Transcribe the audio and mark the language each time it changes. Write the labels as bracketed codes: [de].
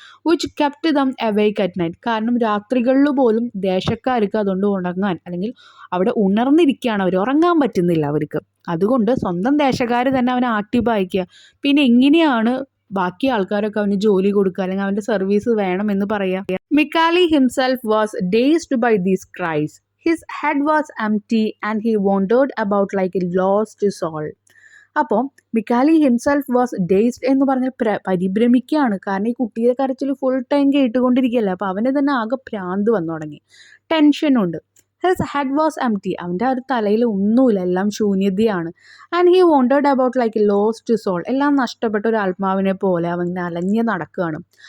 [en] which kept them awake at night, [ml] കാരണം രാത്രികളിൽ പോലും ദേശക്കാർക്ക് അതുകൊണ്ട് ഉണങ്ങാൻ, അല്ലെങ്കിൽ അവിടെ ഉണർന്നിരിക്കുകയാണ് അവർ, ഉറങ്ങാൻ പറ്റുന്നില്ല അവർക്ക്. അതുകൊണ്ട് സ്വന്തം ദേശക്കാർ തന്നെ അവനെ ആട്ടിപ്പായിക്കുക. പിന്നെ എങ്ങനെയാണ് ബാക്കി ആൾക്കാരൊക്കെ അവന് ജോലി കൊടുക്കുക, അല്ലെങ്കിൽ അവൻ്റെ സർവീസ് വേണം എന്ന് പറയുക. [en] Mikali himself was dazed by these cries. His head was empty and he wandered about like a lost soul. [ml] അപ്പോൾ മിക്കാലി [en] himself was dazed [ml] എന്ന് പറഞ്ഞാൽ പരിഭ്രമിക്കുകയാണ്. കാരണം ഈ കുട്ടിയുടെ കരച്ചിൽ ഫുൾ ടൈം കേട്ടുകൊണ്ടിരിക്കുകയല്ലേ. അപ്പോൾ അവന് തന്നെ ആകെ ഭ്രാന്ത് വന്നു തുടങ്ങി, ടെൻഷനുണ്ട്. [en] His head was empty. [ml] അവൻ്റെ ആ ഒരു തലയിൽ ഒന്നുമില്ല, എല്ലാം ശൂന്യതയാണ്. [en] And he wandered about like a lost soul. [ml] എല്ലാം നഷ്ടപ്പെട്ട ഒരു ആത്മാവിനെ പോലെ അവൻ അലഞ്ഞ് നടക്കുകയാണ്.